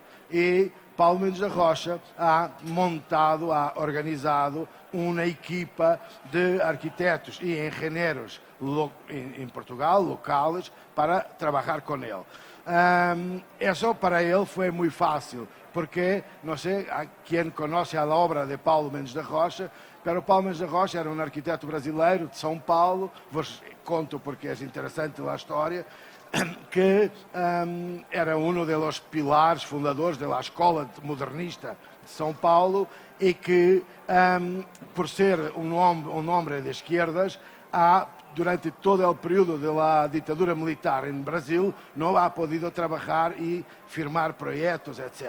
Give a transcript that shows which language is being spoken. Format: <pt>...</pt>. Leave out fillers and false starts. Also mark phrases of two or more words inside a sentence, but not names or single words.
<es>Y Paulo Mendes da Rocha ha organizado una equipa de arquitectos y ingenieros en Portugal, locales, para trabajar con él. Eso para él fue muy fácil, porque no sé a quién conoce a la obra de Paulo Mendes da Rocha, pero Paulo Mendes da Rocha era un arquitecto brasileiro de São Paulo,</es> <pt>vos conto</pt> <es>porque es interesante la historia, que era uno de los pilares fundadores de la escuela modernista de São Paulo, y que por ser un hombre de izquierdas, durante todo el periodo de la dictadura militar en Brasil, no ha podido trabajar y firmar proyectos, etc.</es>